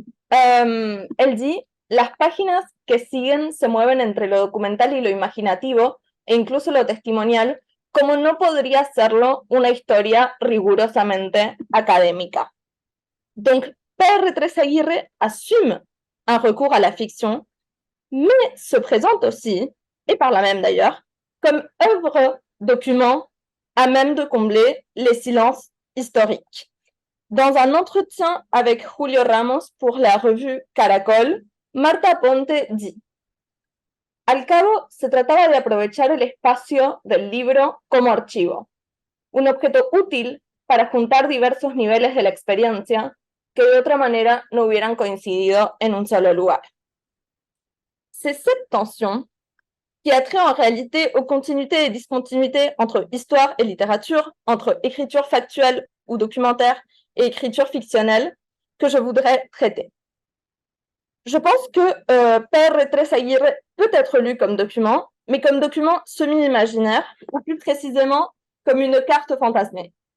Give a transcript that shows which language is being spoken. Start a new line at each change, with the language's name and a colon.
French: Elle dit:
Spanish: Las páginas que siguen se mueven entre lo documental y lo imaginativo, e incluso lo testimonial, como no podría serlo una historia rigurosamente académica.
French: Donc, Père Trésaguirre assume un recours à la fiction, mais se présente aussi, et par là même d'ailleurs, comme œuvre document à même de combler les silences historiques. Dans un entretien avec Julio Ramos pour la revue Caracol, Marta Ponte dit:
Spanish: Al cabo, se trataba de aprovechar el espacio del libro como archivo, un objeto útil para juntar diversos niveles de la experiencia que de otra manera no hubieran coincidido en un solo lugar.
French: C'est cette tension qui a trait en réalité aux continuités et discontinuités entre histoire et littérature, entre écriture factuelle ou documentaire et écriture fictionnelle, que je voudrais traiter. Je pense que Père Trésaguirre peut être lu comme document, mais comme document semi-imaginaire, ou plus précisément comme une carte fantasmée.